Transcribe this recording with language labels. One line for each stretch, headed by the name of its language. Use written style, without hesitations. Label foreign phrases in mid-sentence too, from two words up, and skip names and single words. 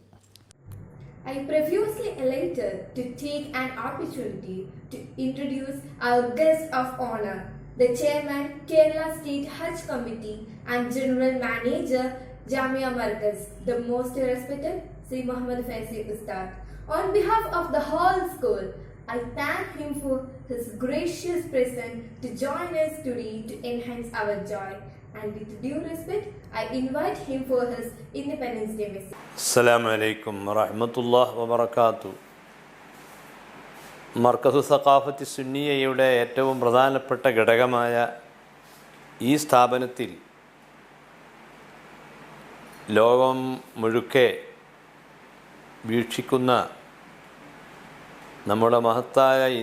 English: I am profusely elated to take an opportunity to introduce our guest of honor, the Chairman, Kerala State Hajj Committee and General Manager, Jamia Markaz, the most respected Sri Muhammad Faisal Ustad. On behalf of the whole school, I thank him for his gracious presence to join us today to enhance our joy. And with due respect, I invite him for his Independence Day message.
Arabic: السلام عليكم ورحمة الله وبركاته.
Malayalam: മർക്കസു സഖാഫത്തി സുന്നിയയുടെ ഏറ്റവും പ്രധാനപ്പെട്ട ഘടകമായ ഈ സ്ഥാപനത്തിൽ ലോകം മുഴുക്കെ വീക്ഷിക്കുന്ന നമ്മുടെ മഹത്തായ